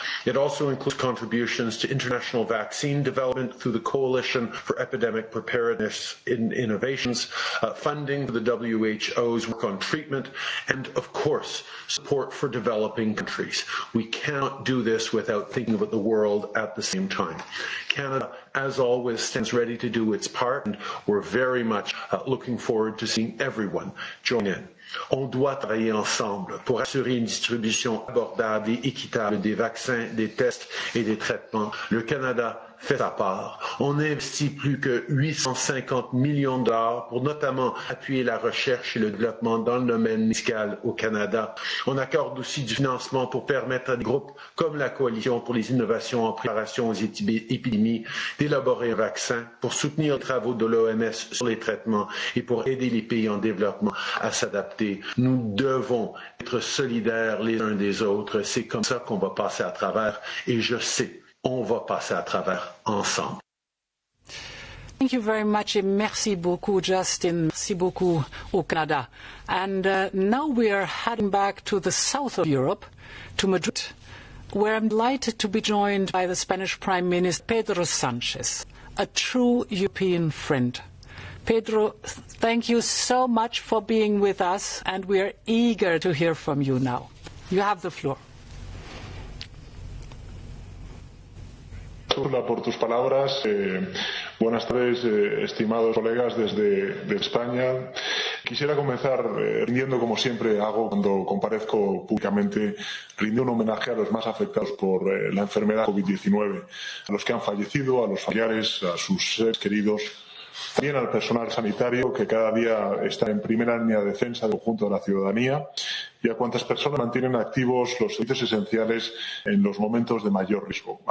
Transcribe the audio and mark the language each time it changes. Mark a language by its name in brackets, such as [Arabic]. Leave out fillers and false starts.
[English] It also includes contributions to international vaccine development through the Coalition for Epidemic Preparedness Innovations, funding for the WHO's work on treatment, and of course, support for developing countries. We cannot do this without thinking about the world at the same time. Canada, as always, stands ready to do its part, and we're very much looking forward to seeing everyone join in. [French] On doit travailler ensemble pour assurer une distribution abordable et équitable des vaccins, des tests et des traitements. Le Canada fait sa part. On investit plus que $850 millions pour notamment appuyer la recherche et le développement dans le domaine médical au Canada. On accorde aussi du financement pour permettre à des groupes comme la Coalition pour les innovations en préparation aux épidémies d'élaborer un vaccin, pour soutenir les travaux de l'OMS sur les traitements et pour aider les pays en développement à s'adapter. Nous devons être solidaires les uns des autres. C'est comme ça qu'on va passer à travers, et je sais, on va passer à travers ensemble. [English] Thank you very much. [French] Merci beaucoup, Justin. Merci beaucoup au Canada. [English] And now we are heading back to the south of Europe, to Madrid, where I'm delighted to be joined by the Spanish Prime Minister, Pedro Sánchez, a true European friend. Pedro, thank you so much for being with us, and we are eager to hear from you now. You have the floor. [Spanish] Ursula, por tus palabras. Buenas tardes, estimados colegas desde España. Quisiera comenzar rindiendo, como siempre hago cuando comparezco públicamente, rindiendo un homenaje a los más afectados por la enfermedad COVID-19, a los que han fallecido, a los familiares, a sus seres queridos, también al personal sanitario que cada día está en primera línea de defensa del conjunto de la ciudadanía y a cuantas personas mantienen activos los servicios esenciales en los momentos de mayor riesgo.